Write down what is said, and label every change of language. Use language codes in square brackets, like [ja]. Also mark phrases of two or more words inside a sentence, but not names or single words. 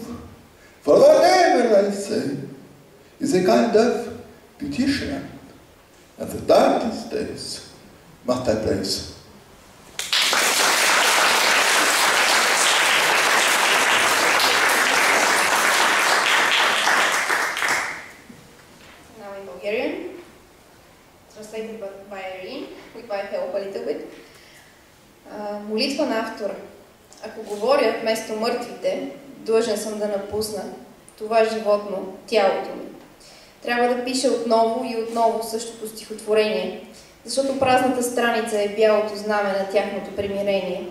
[en] For whatever I say is a kind of petition, and the darkest days must I praise. Now in Bulgarian, translated by Irene, with my help a little bit. [bg] Молитва на автора. Ако говоря вместо мъртвите, длъжен съм да напусна това животно, тялото ми. Трябва да пиша отново и отново същото стихотворение, защото празната страница е бялото знаме на тяхното примирение.